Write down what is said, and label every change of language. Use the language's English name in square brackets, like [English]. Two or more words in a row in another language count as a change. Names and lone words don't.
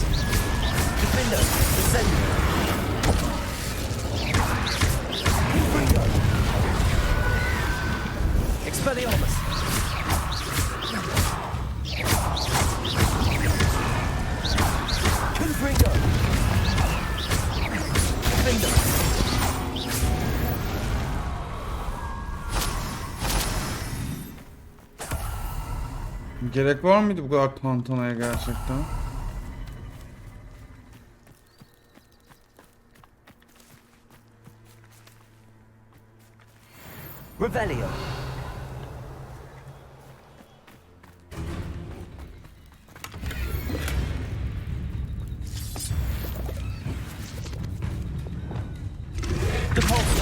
[Latin] Defender! Incendio! Confringo! Expelliarmus! Confringo! Defender! [Turkish] Gerek var mıydı bu kadar tantanaya gerçekten? [Latin] Revelio! Depulso!